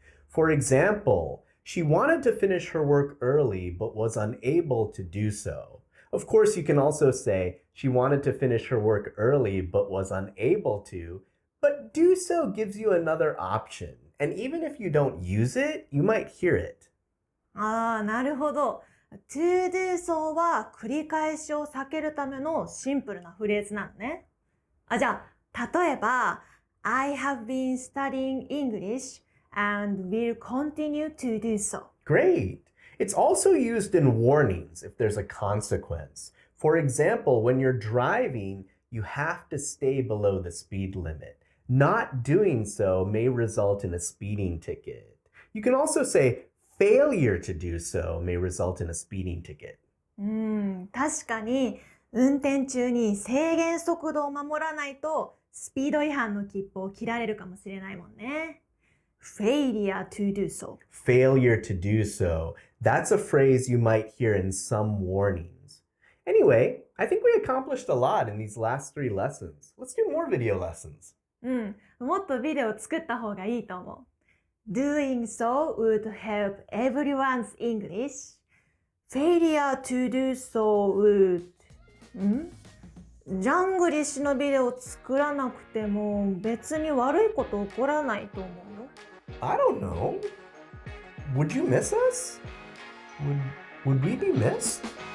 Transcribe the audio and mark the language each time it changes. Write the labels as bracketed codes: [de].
[en] For example, she wanted to finish her work early but was unable to do so. Of course, you can also say she wanted to finish her work early but was unable to, but do so gives you another option. And even if you don't use it, you might hear it. [ja] なるほど。 to do so は繰り返しを避けるためのシンプルなフレーズなのね。じゃあ、例えば、 [en] I have been studying English and will continue to do so. Great. It's also used in warnings if there's a consequence. For example, when you're driving, you have to stay below the speed limit. Not doing so may result in a speeding ticket. You can also say failure to do so may result in a speeding ticket. [ja] 確かに運転中に制限速度を守らないとスピード違反の切符を切られるかもしれないもんね。 [en] Failure to do so. Failure to do so. That's a phrase you might hear in some warnings. Anyway, I think we accomplished a lot in these last 3 lessons. Let's do more video lessons. [ja] もっとビデオを作った方がいいと思う。 [en] Doing so would help everyone's English. Failure to do so would... [ja] ジャングリッシュのビデオを作らなくても別に悪いこと起こらないと思うよ。 [en] I don't know. Would you miss us? Would we be missed?